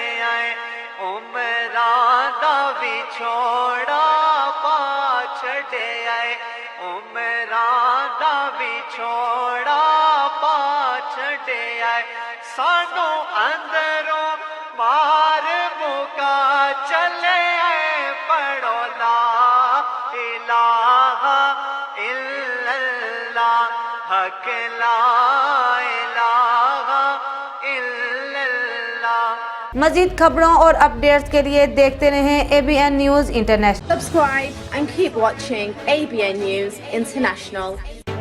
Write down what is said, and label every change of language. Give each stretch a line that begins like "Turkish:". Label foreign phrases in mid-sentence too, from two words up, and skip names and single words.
Punjabi: آئے، عمراں دا وچھوڑا پا چھڈے آئے، عمراں دا وچھوڑا چھڈے آئے، سانوں اندروں مار مکا چلے آئے، پڑھو
Arabic: لا إله إلا الله,
Punjabi: حق
Arabic: لا إله إلا الله.
Urdu: مزید خبروں اور اپڈیٹس کے لیے دیکھتے رہیں ABN نیوز انٹرنیشنل.
English: Subscribe and keep watching ABN News International.